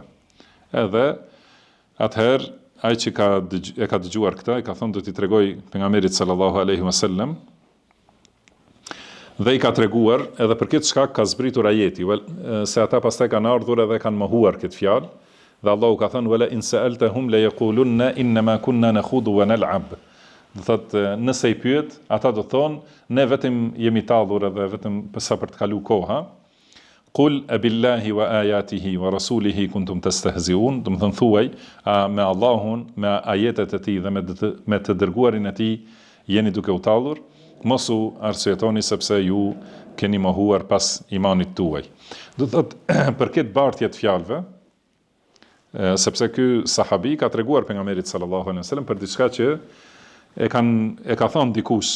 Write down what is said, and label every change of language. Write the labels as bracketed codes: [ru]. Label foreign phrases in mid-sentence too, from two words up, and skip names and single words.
[sq] Edhe atëherë ai që e ka dëgjuar këtë, i ka thënë do t'i tregoj pejgamberit [ar] صلى الله عليه وسلم, [sq] dhe i ka treguar, edhe për këtë shkak ka zbritur ajeti, se ata pastaj kanë ardhur edhe kanë mohuar këtë fjalë, dhe Allahu ka thënë [ar] ولئن سألتهم ليقولن إنما كنا نخوض ونلعب. [sq] Do thotë nëse i pyet, ata do thonë ne vetëm jemi tallur edhe vetëm sa për të kaluar koha. [ar] قل أبالله وآياته ورسوله كنتم تستهزئون, [sq] do të thonë thuaj, me Allahun, me ajetet e tij dhe me të dërguarin e tij jeni duke u tallur, mos u arsyetoni sepse ju keni mohuar pas imanit tuaj. Do thotë për këtë bartje të fjalëve, sepse ky sahabi ka treguar pejgamberit [ar] صلى الله عليه وسلم [sq] për diçka që e ka thënë dikush.